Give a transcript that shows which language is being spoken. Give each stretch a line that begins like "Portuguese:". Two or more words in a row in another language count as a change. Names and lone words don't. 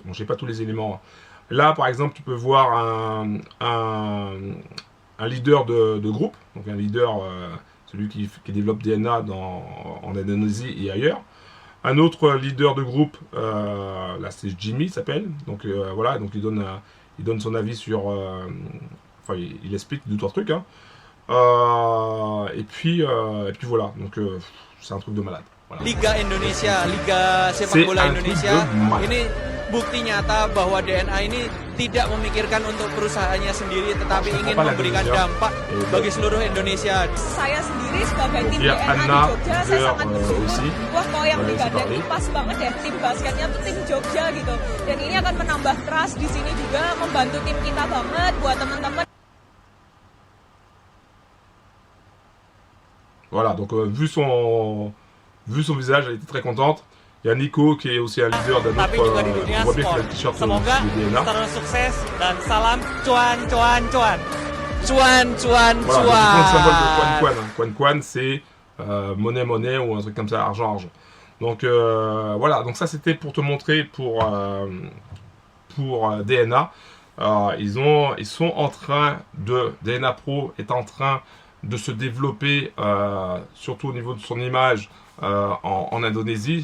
French: Bon, je n'ai pas tous les éléments. Là, par exemple, tu peux voir un leader de groupe, donc un leader, celui qui développe DNA en Indonésie et ailleurs. Un autre leader de groupe, là c'est Jimmy, il s'appelle. Donc voilà, donc il donne son avis sur. Enfin, il explique deux trois trucs. Hein. Et puis voilà, donc c'est un truc de malade. Voilà.
Indonesian: Liga Indonesia, Liga Sepak Bola Indonesia, ini bukti nyata bahwa DNA ini tidak memikirkan untuk perusahaannya sendiri, tetapi ingin memberikan dampak bagi seluruh Indonesia. Saya sendiri sebagai tim DNA di Jogja, saya sangat bersyukur. Wah, kok yang digadang pas banget ya, tim basketnya tuh tim Jogja gitu. Dan ini akan menambah trust di sini juga, membantu tim kita banget buat teman-teman.
French: Voilà, donc vu son visage, elle était très contente. Il y a Nico qui est aussi un leader d'un autre. On voit bien qu'il a le t-shirt du DNA.
Indonesian: Terus sukses dan salam cuan cuan cuan. Cuan cuan cuan.
French: Voilà, le symbole de Quan Quan. Quan Quan, c'est monnaie ou un truc comme ça, argent. Donc voilà, donc ça c'était pour te montrer pour DNA. Ils sont en train DNA Pro est en train de se développer, surtout au niveau de son image en Indonésie.